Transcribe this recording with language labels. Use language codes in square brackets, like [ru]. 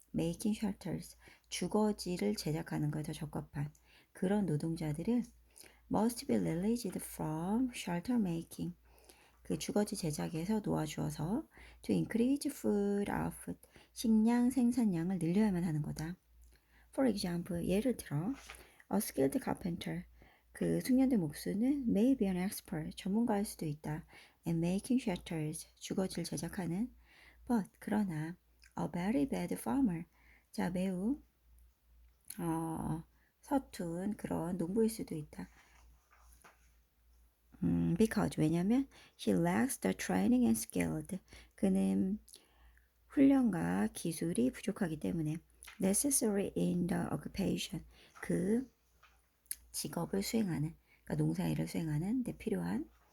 [en] making shelters, [ko] 주거지를 제작하는 것에 더 적합한 그런 노동자들을 [en] must be released from shelter making, [ko] 그 주거지 제작에서 놓아주어서 [en] to increase food output, [ko] 식량 생산량을 늘려야만 하는 거다. [en] For example, [ko] 예를 들어 [en] a skilled carpenter, [ko] 그 숙련된 목수는 [en] may be an expert, [ko] 전문가일 수도 있다. [en] and making shelters, [ko] 주거지를 제작하는 but, 그러나 [en] a very bad farmer, [ko] 자, 매우 서툰 그런 농부일 수도 있다. Because, 왜냐면 [en] he lacks the training and skilled, [ko] 그는 훈련과 기술이 부족하기 때문에 [en] necessary in the occupation, [ko] 그 직업을 수행하는, 그러니까 농사일을 수행하는 데 필요한.